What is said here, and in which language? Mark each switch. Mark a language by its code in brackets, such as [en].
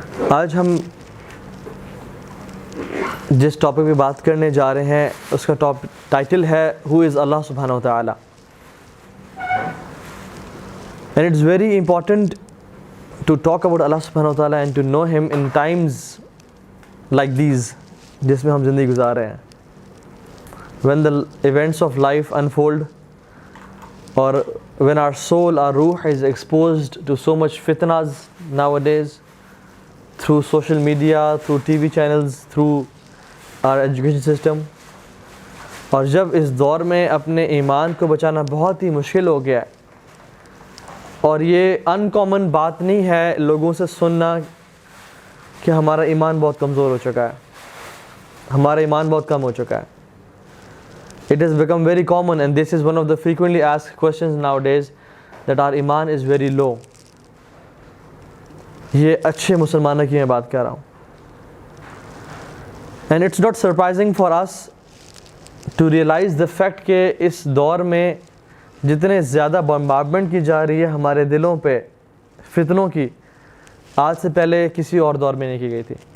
[ur] آج ہم جس ٹاپک پہ بات کرنے جا رہے ہیں اس کا ٹائٹل ہے [en] who is [ur] اللہ سبحانہ وتعالی. [en] and it's very important to talk about Allah سبحانہ وتعالی and to know him in times like these [ur] جس میں ہم زندگی گزار رہے ہیں. [en] when the events of life unfold, or when our soul, our ruh is exposed to so much fitnas nowadays, through social media, through TV channels, through our education system. [ur] اور جب اس دور میں اپنے ایمان کو بچانا بہت ہی مشکل ہو گیا ہے, اور یہ ان کامن بات نہیں ہے لوگوں سے سننا کہ ہمارا ایمان بہت کمزور ہو چکا ہے, ہمارا ایمان بہت کم ہو چکا ہے. [en] It has become very common, and this is one of the frequently asked questions nowadays, that our iman is very low. [ur] یہ اچھے مسلمانوں کی میں بات کر رہا ہوں. [en] And it's not surprising for us to realize the fact [ur] کہ اس دور میں جتنے زیادہ بمبارڈمنٹ کی جا رہی ہے ہمارے دلوں پہ فتنوں کی, آج سے پہلے کسی اور دور میں نہیں کی گئی تھی.